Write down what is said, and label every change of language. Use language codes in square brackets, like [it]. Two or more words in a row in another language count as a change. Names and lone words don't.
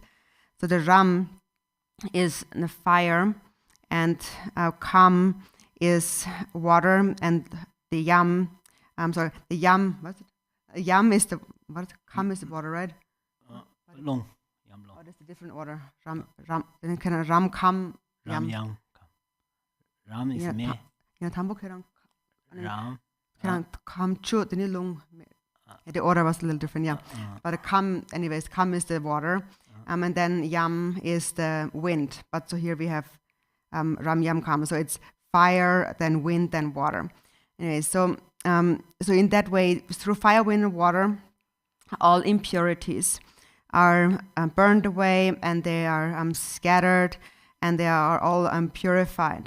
[en] So the ram is the fire, and kam is water, and the yam, the yam, what's it? Yam is the, kam is the water, right? Long. Oh, that's a different order. Then kind of ram, kam, yam. Yang. Ram is me. Yeah, tambokherang. Ram. [bo] Kam chu, [en] then long. The order was a little different, yeah. But kam is the water, and then yam is the wind. But so here we have ram, yam, kam. So it's fire, then wind, then water. Anyway, so in that way, through fire, wind, and water, all impurities are burned away, and they are scattered, and they are all purified.